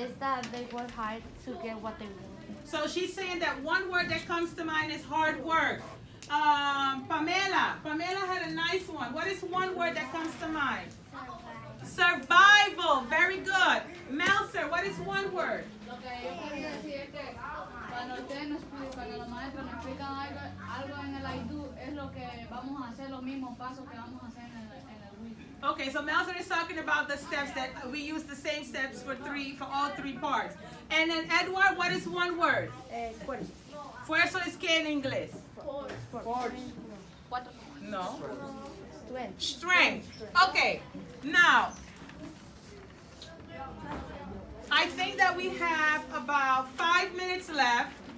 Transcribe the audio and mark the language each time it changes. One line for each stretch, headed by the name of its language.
English: is that they work hard to get what they want. So she's saying that one word that comes to mind is hard work. Pamela had a nice one. What is one word that comes to mind? Survival. Very good. Melser, what is one word?
Spanish: Lo que yo quería decir es que cuando los maestros nos explican algo en el I do, es lo que vamos a hacer, los mismos pasos que vamos a hacer en el we.
English: Okay, so Melson is talking about the steps that we use the same steps for all three parts. And then Edward, what is one word?
Spanish: Fuerza. Fuerza es que en inglés?
English: Force. No. Strength. Strength. Okay, now, I think that we have about 5 minutes left.